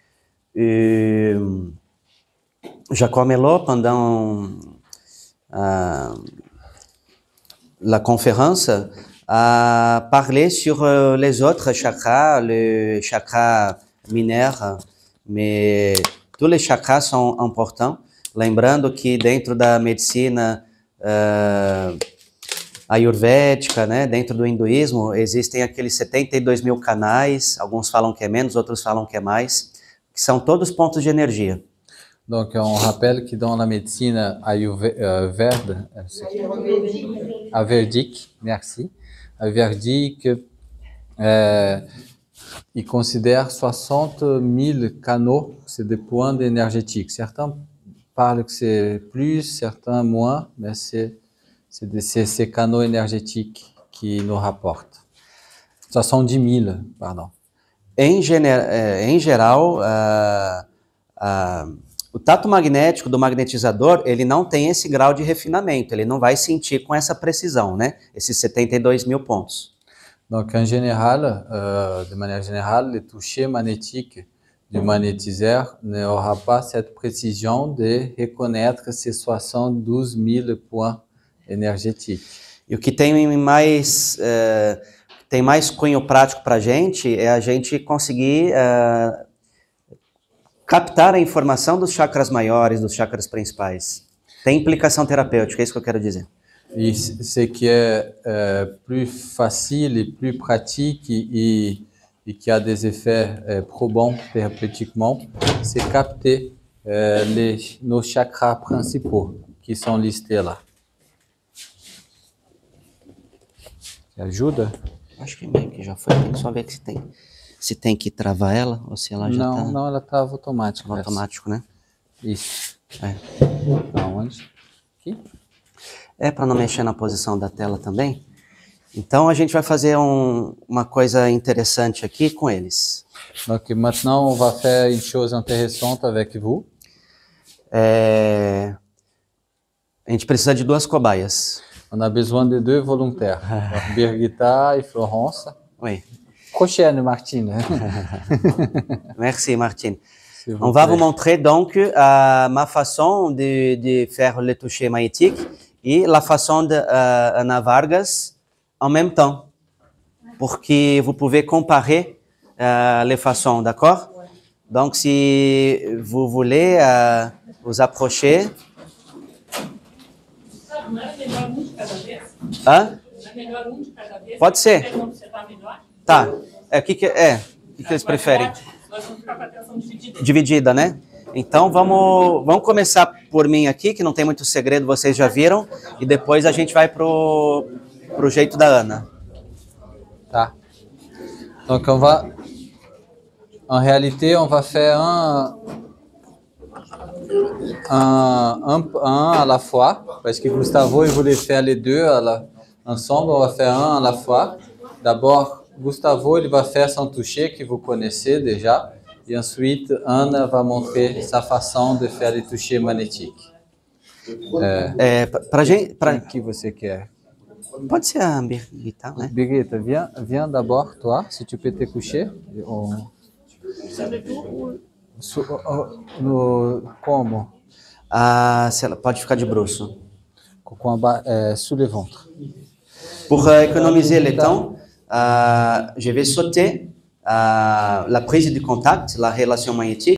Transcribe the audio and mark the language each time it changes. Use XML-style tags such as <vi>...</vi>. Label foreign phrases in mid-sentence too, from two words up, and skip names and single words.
<fr>Jacob Melot, pendant la conférence, a parlé sur les autres chakras, le chakra minério, mais tous les chakras sont importants.</fr> <pt>Lembrando que dentro da medicina ayurvédica, né, dentro do hinduísmo, existem aqueles 72 mil canais, alguns falam que é menos, outros falam que é mais, que são todos pontos de energia.</pt> <fr>Donc, on rappelle que dans la médecine ayurvédique, merci, ayurvédique, il considère 60 000 canaux, c'est des points énergétiques. Certains parlent que c'est plus, certains moins, mais c'est ces canaux énergétiques qui nous rapportent. 70 000, pardon.</fr> <pt>Em geral, o tato magnético do magnetizador, ele não tem esse grau de refinamento, ele não vai sentir com essa precisão, né? Esses 72 mil pontos.</pt> <fr>Donc, en général, de manière générale, le toucher magnétique du magnétiseur n'aura pas cette précision de reconnaître ces 72 000 points énergétiques.</fr> <pt>E o que tem mais cunho prático para a gente é a gente conseguir captar a informação dos chakras maiores, dos chakras principais. Tem implicação terapêutica, é isso que eu quero dizer.</pt> <fr>Et ce qui est plus facile et plus pratique et qui a des effets probants thérapeutiquement, c'est capter nos chakras principaux qui sont listés là.</fr> <pt>Ajuda? Acho que meio que já foi, tem que só ver se tem que travar ela ou se ela já tá... Não, ela estava automática. Automático, né? Isso. É. Aonde? Aqui? É para não mexer na posição da tela também. Então a gente vai fazer uma coisa interessante aqui com eles.</pt> <fr>Donc maintenant on va faire une chose intéressante avec vous.</fr> <pt>A gente precisa de 2 cobaias.</pt> <fr>On a besoin de 2 volontaires, Birgitta et Florence. Oui. Prochaine, Martine. Merci, Martine. On va vous montrer donc ma façon de faire le toucher magnétique et la façon de Ana Vargas en même temps, pour que vous pouvez comparer les façons, d'accord? Donc, si vous voulez vous approcher...</fr> <pt>Não é melhor um de cada vez? Hã? Não é melhor um de cada vez? Pode ser. Vocês vão observar melhor? Tá. O que eles preferem? Nós vamos ficar com a atenção dividida. Dividida, né? Então vamos começar por mim aqui, que não tem muito segredo, vocês já viram, e depois a gente vai pro jeito da Ana. Tá.</pt> <fr>Donc en réalité, on va faire un à la fois, parce que Gustavo il voulait faire les deux ensemble, on va faire un à la fois. D'abord, Gustavo il va faire son toucher que vous connaissez déjà, et ensuite Ana va montrer sa façon de faire les touchés magnétiques.</fr> <pt>Qui você quer? Pode ser a Birgita, né?</pt> <fr>Birgita, viens d'abord, toi, si tu peux te coucher.</fr> <pt>Como? Se ela pode ficar de bruço.</pt> <fr>Sous le ventre. Pour économiser le temps, je vais sauter la prise de contact, la relation magnétique.</fr>